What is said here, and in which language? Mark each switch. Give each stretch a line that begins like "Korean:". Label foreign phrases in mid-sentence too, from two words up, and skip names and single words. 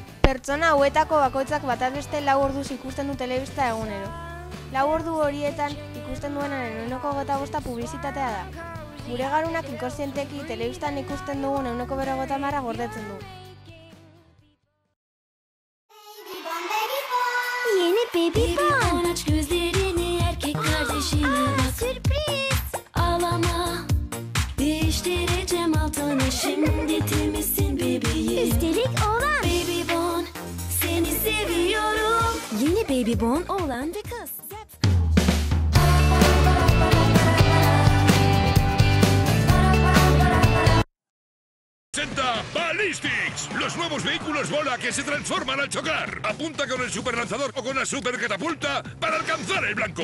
Basque: Pertsona hauetako bakoitzak bataz beste 4 orduz ikusten du telebista egunero. 4 ordu horietan ikusten duenaren 1,25 publizitatea da. Gure garunak inkontzienteki telebistan ikusten dugun 1,50 gordetzen du.
Turkish: Yeni Baby Bon. Aç gözlerini, erkek kardeşine bak. Sürpriz. Ağlama, değiştireceğim altını. Şimdi temizsin bebeğim. Üstelik oğlan. Baby Bon, seni seviyorum. Yeni Baby Bon oğlan ve kız.
Spanish: Presenta Ballistics, los nuevos vehículos bola que se transforman al chocar. Apunta con el superlanzador o con la supercatapulta para alcanzar el blanco.